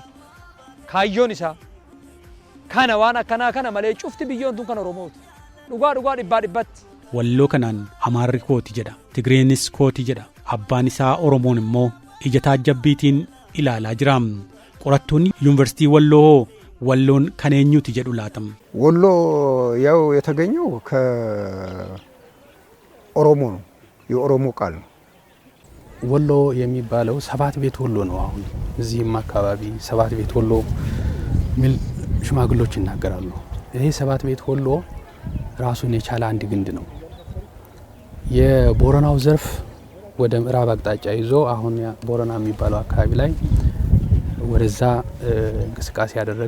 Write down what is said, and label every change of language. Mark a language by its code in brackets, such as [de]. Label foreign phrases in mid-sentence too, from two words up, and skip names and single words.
[om] Kaayyoon isaa kana waan akkanaa kana malee cufti biyyoon tun kan oromooti. Dhugaa dhibbaa dhibbatti. Walloo kanaan amaarri kooti jedha. Tigreenis kooti jedha. Abbaan isaa oromoon immoo ija taajjabbiitiin ilaalaa jira. Qorattoonni yuunivarsiitii walloo walloon kan eenyuti jedhu laatam. [am] ወሎ ያው የተገኘው ከኦሮሞ ነው። የኦሮሞ ቃል ነው። ወሎ የሚባለው ሰባት ቤት ወሎ ነው። አሁን እዚህም አካባቢ ሰባት ቤት ወሎ ሚል ሽማግሎች ይናገራሉ። ይሄ ሰባት ቤት ወሎ ራሱን የቻለ አንድ ግንድ ነው። የቦረናው ዘርፍ ወደ ምዕራብ አቅጣጫ ይዞ አሁን ቦረና የሚባለው አካባቢ ላይ ወደዛ እንቅስቃሴ ያደረገ